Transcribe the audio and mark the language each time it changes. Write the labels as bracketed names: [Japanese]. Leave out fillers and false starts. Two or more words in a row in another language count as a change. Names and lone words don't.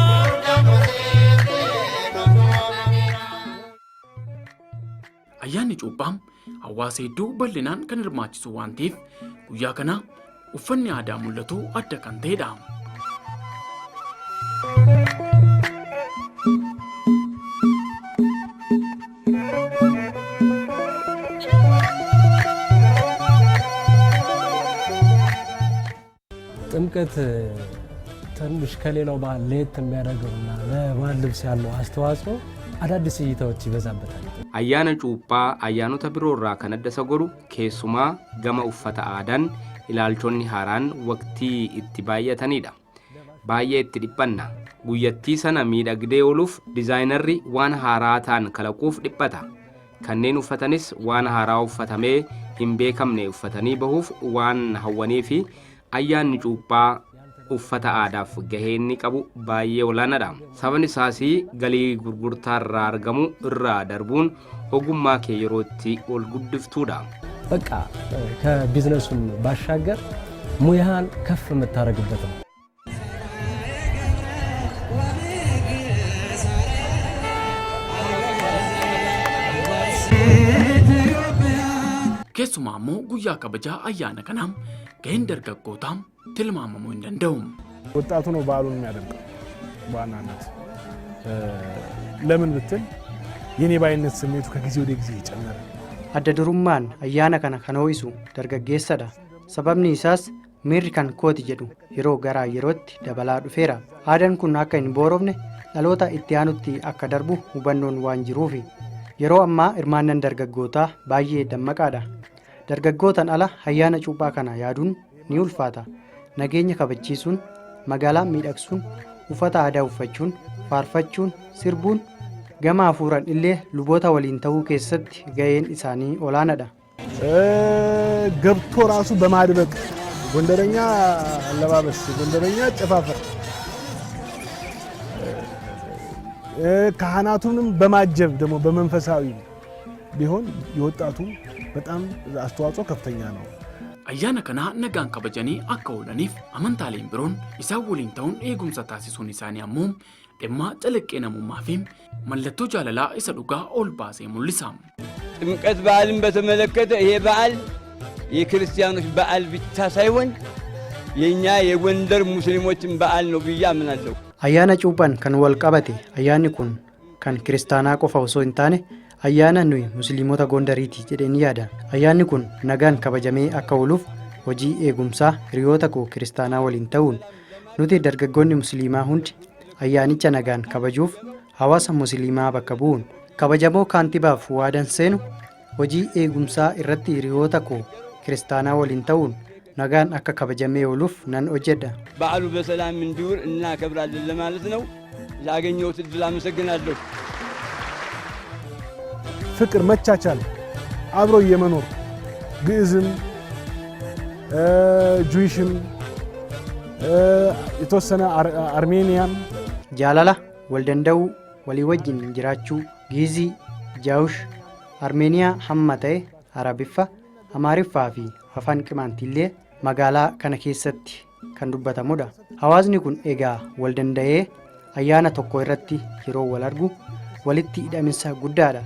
[Oromo] ayyaanni cuuphaa hawaasa hedduu bal'inaan kan hirmaachisu waan ta'eef guyyaa kana uffanni aadaa mul'atu adda kan ta'edha. [Amharic] ጥምቀት ትንሽ ከሌላው በዓል ለየት የሚያደርገውና ለባህል ልብስ ያለው አስተዋጽኦ አዳዲስ እይታዎች ይበዛበታል። [Oromo] ayyaana cuuphaa ayyaanota biroo irraa kan adda isa godhu keessumaa gama uffata aadaan ilaalchonni haaraan waqtii itti baay'atanidha. Baay'ee itti dhiphanna. Guyyattii sana miidhagdee ooluuf dizaayinarri waan haaraa ta'an kalaquuf dhiphata. Kanneen uffatanis waan haaraa uffatamee hin beekamne uffatanii bahuuf waan hawwanii fi ayyaanni cuuphaa uffata aadaaf gahee inni qabu baay'ee olaanaadha. Sababni isaas galii gurgurtaa irraa argamu irraa darbuun ogummaa kee yerootti ol guddiftuudha. [Amharic] በቃ ከቢዝነሱም ባሻገር ሙያህን ከፍ የምታደርግበት ነው። [Oromo] Keessumaa immoo guyyaa kabajaa ayyaana kanaa gaheen dargaggootaa tilmaamamuu hin danda'u. [Amharic] ወጣቱ ነው በዓሉን የሚያደምቀው በዋናነት። ለምን ብትል የኔ ባይነት ስሜቱ ከጊዜ ወደ ጊዜ ይጨመረ። [Oromo] Adda durummaan ayyaana kana kan ho'isu dargaggeessadha. Sababni isaas miirri kan kooti jedhu yeroo gara yerootti dabalaa dhufeera. Aadaan kun akka hin boorofne dhaloota itti aanutti akka darbu hubannoon waan jiruufi. Yeroo ammaa hirmaannaan dargaggootaa baay'ee dammaqaadha. Dargaggootaan ala ayyaana cuuphaa kana yaaduun ni ulfaata. Nageenya kabachiisuun, magaalaa miidhagsuun, uffata aadaa uffachuun, faarfachuun, sirbuun gama hafuuraan illee luboota waliin ta'uu keessatti gaheen isaanii olaanaadha. [Amharic] ገብቶ ራሱ በማድበቅ ጎንደረኛ አለባበስ፣ ጎንደረኛ ጨፋፈር፣ ካህናቱንም በማጀብ ደግሞ በመንፈሳዊ ቢሆን የወጣቱ በጣም አስተዋጽኦ ከፍተኛ ነው። [Oromo] Ayyaana kana nagaan kabajanii akka oolaniif amantaaleen biroon isaan waliin ta'uun eegumsa taasisuun isaanii ammoo dhimma calaqqee namummaa fi mallattoo jaalalaa isa dhugaa ol baasee mul'isa. [Amharic] ጥምቀት በዓልን በተመለከተ ይሄ በዓል የክርስቲያኖች በዓል ብቻ ሳይሆን የኛ የጎንደር ሙስሊሞችን በዓል ነው ብዬ አምናለሁ። [Oromo] Ayyaana cuuphaan kan wal qabate ayyaanni kun kan kiristaanaa qofa osoo hin taane ayyaana nuyi musliimota Gondariiti jedheen yaada. Ayyaanni kun nagaan kabajamee akka ooluuf hojii eegumsaa hiriyoota koo kiristaanaa waliin ta'uun nuti dargaggoonni musliimaa hundi ayyaanicha nagaan kabajuuf hawaasa musliimaa bakka bu'uun kabajamoo kaantibaaf waadan seenu hojii eegumsaa irratti hiriyoota koo kiristaanaa waliin ta'uun nagaan akka kabajamee ooluuf nan hojjedha. [Amharic] በዓሉ በሰላም እንዲውል እናከብራለን ለማለት ነው። ላገኘሁት እድል አመሰግናለሁ። ፍቅር፣ መቻቻል፣ አብሮ የመኖር ግዕዝም ጁይሽም የተወሰነ አርሜኒያም [Oromo] jaalala wal danda'uu walii wajjin jiraachuu giizii jaawush armeeniyaa hamma ta'e arabiffa amaariffaa fi afaan qimaantillee magaalaa kana keessatti kan dubbatamudha. Hawaasni kun egaa wal danda'ee ayyaana tokko irratti yeroo wal argu walitti hidhaminsa guddaadha.